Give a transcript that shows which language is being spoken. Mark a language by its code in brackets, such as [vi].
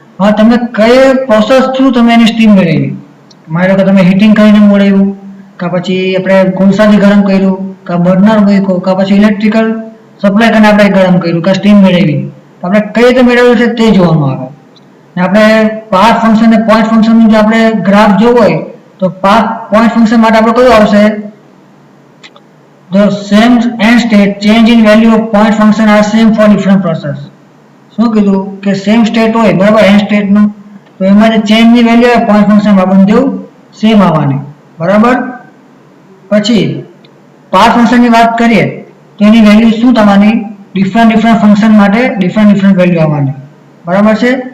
[gu] હવે તમે કઈ પ્રોસેસ થ્રુ તમે એની સ્ટીમ મેળવી? માની લો કે તમે હીટિંગ કરીને મેળવ્યું, કાં પછી આપણે કોલસાથી ગરમ કર્યું, કાં બર્નર મૂક્યું, કાં પછી ઇલેક્ટ્રિકલ સપ્લાય કરીને આપણે ગરમ કર્યું, કાં સ્ટીમ મેળવી. આપણે કઈ રીતે મેળવ્યું છે તે જોવામાં આવે. ને આપણે પાથ ફંક્શન અને પોઈન્ટ ફંક્શનનું જો આપણે ગ્રાફ જોવો હોય તો પોઈન્ટ ફંક્શન માટે આપણે કયું આવશે? [en] The same end state change in value of point function are same for different process. [gu] શું કીધું કે સેમ સ્ટેટ હોય, બરાબર, એન્ડ સ્ટેટનું, તો એમાં જે ચેન્જની વેલ્યુ હોય પોઈન્ટ ફંક્શનમાં બંને સેમ આવવાની, બરાબર? પછી પાથ ફંક્શનની વાત કરીએ તો એની વેલ્યુ શું થવાની? ડિફરન્ટ ફંક્શન માટે ડિફરન્ટ વેલ્યુ આવવાની, બરાબર છે?